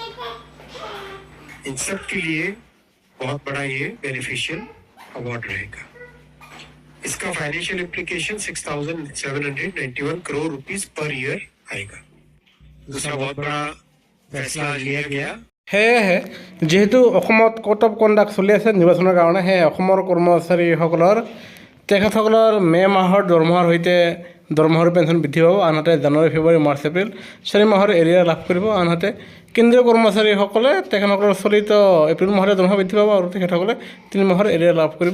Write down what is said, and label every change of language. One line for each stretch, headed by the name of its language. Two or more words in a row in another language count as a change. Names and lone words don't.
Hindi: इन सब के लिए बहुत बड़ा ये
English: beneficial award
Hindi: रहेगा। इसका
English: financial implication
Hindi: 6,791 करोड़
English: rupees per year
Hindi: आएगा। दूसरा बहुत बड़ा फैसला लिया गया
Assamese: সেয়েহে যেহেতু অসমত
English: code of conduct
Assamese: চলি আছে নিৰ্বাচনৰ কাৰণে, সেয়ে অসমৰ কৰ্মচাৰীসকলৰ তেখেতসকলৰ মে' মাহৰ দৰমহাৰ সৈতে দৰমহাৰ পেঞ্চন বৃদ্ধি পাব। আনহাতে জানুৱাৰী, ফেব্ৰুৱাৰী, মাৰ্চ, এপ্ৰিল 4 মাহৰ এৰিয়াৰ লাভ কৰিব। আনহাতে কেন্দ্ৰীয় কৰ্মচাৰীসকলে তেখেতসকলৰ চলিত এপ্ৰিল মাহতে দৰমহা বৃদ্ধি পাব আৰু তেখেতসকলে 3 মাহৰ এৰিয়াৰ লাভ কৰিব।